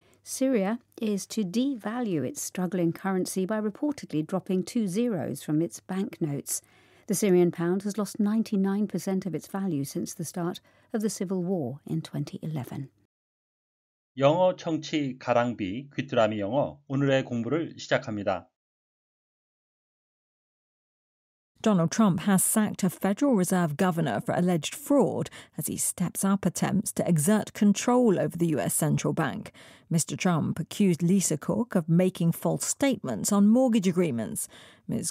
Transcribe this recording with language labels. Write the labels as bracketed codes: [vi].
[en] Syria is to devalue its struggling currency by reportedly dropping 2 zeros from its banknotes. The Syrian pound has lost 99% of its value since the start of the civil war in 2011. [ko] 영어 청취 가랑비 귀뚜라미 영어 오늘의 공부를 시작합니다. [en] Donald Trump has sacked a Federal Reserve governor for alleged fraud as he steps up attempts to exert control over the US central bank. Mr. Trump accused Lisa Cook of making false statements on mortgage agreements. Ms.